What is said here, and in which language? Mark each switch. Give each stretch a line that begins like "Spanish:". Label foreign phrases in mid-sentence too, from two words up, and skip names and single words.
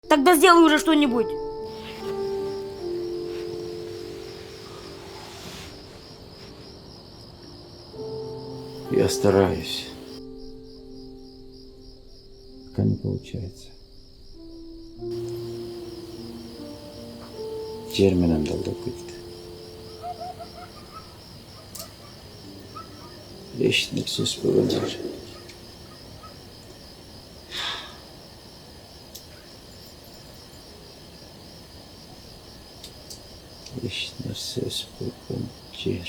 Russian: Тогда сделай уже что-нибудь. Я стараюсь. Пока не получается.
Kyrgyz: Жер менен далдап кетти. Эч нерсе өспөгөн жер. Эч нерсе өспөгөн жер.